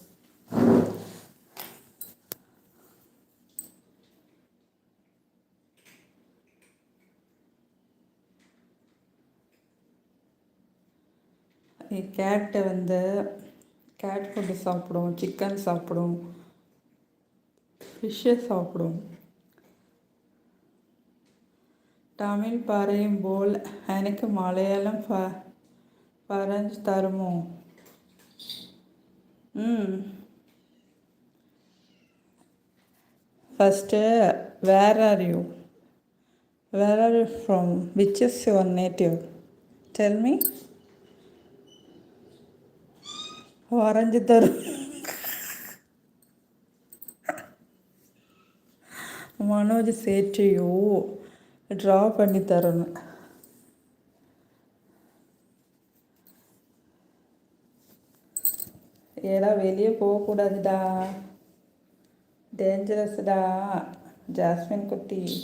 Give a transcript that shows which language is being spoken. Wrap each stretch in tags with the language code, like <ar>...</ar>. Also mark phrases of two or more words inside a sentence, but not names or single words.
<ta>கேட்டை</ta> <en>cat food</en> <ta>சாப்பிடும், சிக்கன் சாப்பிடும், ஃபிஷ்ஷை சாப்பிடும்.</ta> <ml>தமிழ் പറയുമ്പോൾ എനിക്ക് മലയാളം പറഞ്ഞു തരുമോ?</ml> <en>First, where are you? Where are you from? Which is your native? Tell me.</en> <ta>வரைஞ்சி தரும். மனோஜ் சேட்டையோ ட்ரா பண்ணி தரணும். ஏடா வெளியே போகக்கூடாதுடா, டேஞ்சரஸ்டா ஜாஸ்மின் குட்டி.</ta>